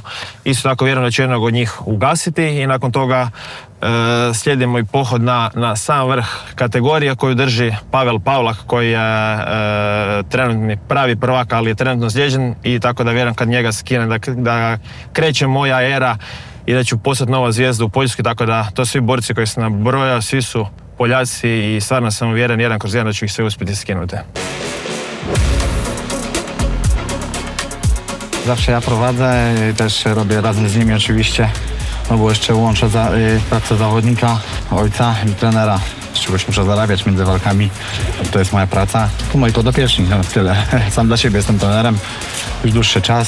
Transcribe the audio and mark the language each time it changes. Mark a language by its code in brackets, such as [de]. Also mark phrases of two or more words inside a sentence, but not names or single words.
[hr] Isto tako vjerujem da ću jednog od njih ugasiti i nakon toga slijedi moj pohod na sam vrh kategorije koju drži Pavel Pavlak koji je trenutni pravi prvak, ali je trenutno ozlijeđen i tako da vjerujem kad njega skine da kreće moja era i da ću postati nova zvijezda u Poljskoj, tako da to svi borci koji sam nabrojao, svi su Poljaci i stvarno sam uvjeren 1/1 da ću ih sve uspjeti skinuti. [pl] Zawsze ja prowadzę i też robię razem z nimi oczywiście, no bo jeszcze łączę pracę zawodnika, ojca i trenera. Z czegoś muszę zarabiać między walkami, to jest moja praca. Tu moi podopieczni, no tyle. Sam dla siebie jestem trenerem już dłuższy czas.